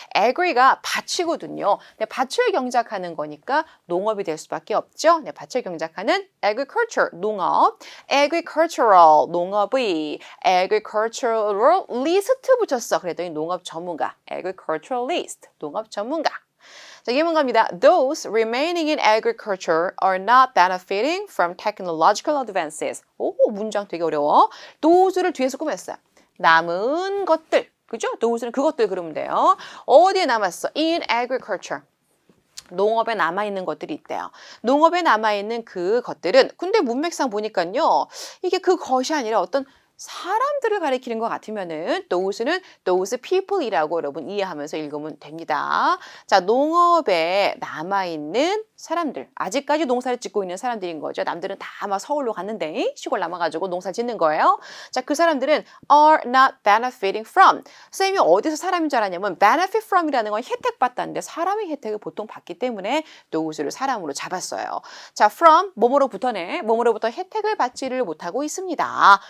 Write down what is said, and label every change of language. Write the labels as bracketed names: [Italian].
[Korean] agri가 밭이거든요. 네, 밭을 경작하는 거니까 농업이 될 수밖에 없죠. 네, 밭을 경작하는 agriculture 농업, agricultural 농업의, agriculturalist 붙였어. 그랬더니 농업 전문가, agriculturalist 농업 전문가. 자, 예문 갑니다. [English] Those remaining in agriculture are not benefiting from technological advances. [Korean] 오, 문장 되게 어려워. Those를 뒤에서 꾸몄어요. 남은 것들. 그죠? thos는 그것들 그러면 돼요. 어디에 남았어? In agriculture. 농업에 남아있는 것들이 있대요. 농업에 남아있는 그 것들은 근데 문맥상 보니까요. 이게 그것이 아니라 어떤 사람들을 가리키는 것 같으면은 those는 [English] those people [Korean] 이라고 여러분 이해하면서 읽으면 됩니다. 자, 농업에 남아있는 사람들. 아직까지 농사를 짓고 있는 사람들인 거죠. 남들은 다 막 서울로 갔는데 시골 남아가지고 농사 짓는 거예요. 자, 그 사람들은 [English] are not benefiting from. [Korean] 선생님이 어디서 사람인 줄 알았냐면 benefit from이라는 건 혜택 받다는데 사람의 혜택을 보통 받기 때문에 those를 사람으로 잡았어요. 자, from 뭐뭐로부터네. 뭐뭐로부터 혜택을 받지를 못하고 있습니다.